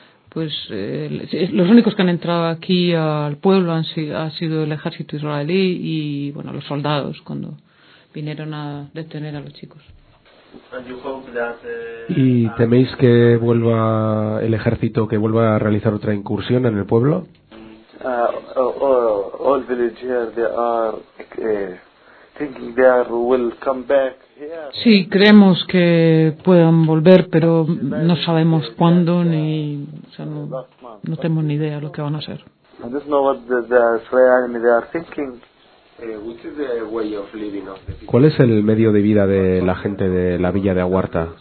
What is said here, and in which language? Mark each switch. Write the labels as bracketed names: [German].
[Spanish] Pues los únicos que han entrado aquí al pueblo ha sido el ejército israelí y, bueno, los soldados cuando vinieron a detener a los chicos. ¿Y teméis que vuelva el ejército, que vuelva a realizar otra incursión en el pueblo? [English] All villagers here, they are thinking they will come back. [Spanish] Sí, creemos que puedan volver, pero no sabemos cuándo ni, o sea, no tenemos ni idea de lo que van a hacer. ¿Cuál es el medio de vida de la gente de la villa de Aguarta?